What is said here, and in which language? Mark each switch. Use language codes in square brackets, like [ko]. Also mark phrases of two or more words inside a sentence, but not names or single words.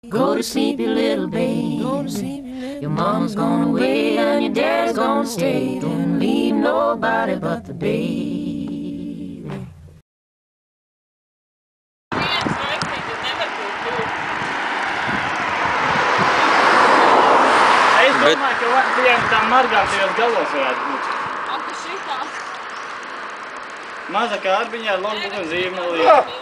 [en] Go to sleep, you little baby. Your mama's gone away and your dad's gonna stay. Don't leave nobody but the baby. [lv] Es domāju, ka tiem tām margām tajos galos varētu būt. Ak, šitā. Maza kārbiņā ar logbuku un zīmolī.